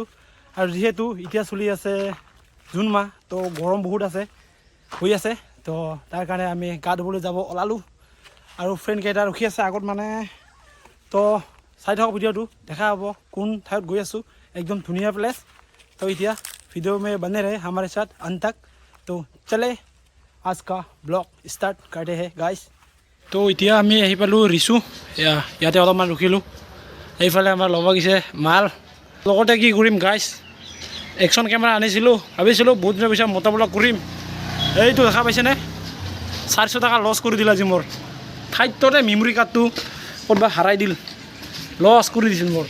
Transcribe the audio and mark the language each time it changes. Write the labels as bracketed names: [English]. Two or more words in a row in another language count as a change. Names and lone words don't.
[Assamese] আৰু যিহেতু এতিয়া চলি আছে জুন মাহ, তো গৰম বহুত হৈ আছে। তো তাৰ কাৰণে আমি গা ধুবলৈ যাব ওলালোঁ। আৰু ফ্ৰেণ্ডকেইটা ৰখি আছে আগত মানে। তো চাই থাকক ভিডিঅ'টো, দেখা হ'ব কোন ঠাইত গৈ আছোঁ। একদম ধুনীয়া প্লেচ। [Hindi] तो इतिया वीडियो में बने रहे हमारे साथ अंत तक। तो चले आज का ब्लॉग स्टार्ट करते हैं गाइस। [Assamese] তো এতিয়া আমি আহি পালোঁ ৰিচু ইয়াতে অলপমান ৰখিলোঁ। এইফালে আমাৰ ল'ব গৈছে মাল। লগতে কি কৰিম গাইছ, একশ্যন কেমেৰা আনিছিলোঁ, ভাবিছিলোঁ বহুত দিনৰ পিছত মটৰ ব্লগ কৰিম। এইটো দেখা পাইছেনে, 400 টকা লছ কৰি দিল আজি মোৰ। ঠাইততে মেমৰি কাৰ্ডটো ক'ৰবাত হাৰাই দিল, লছ কৰি দিছিল মোৰ।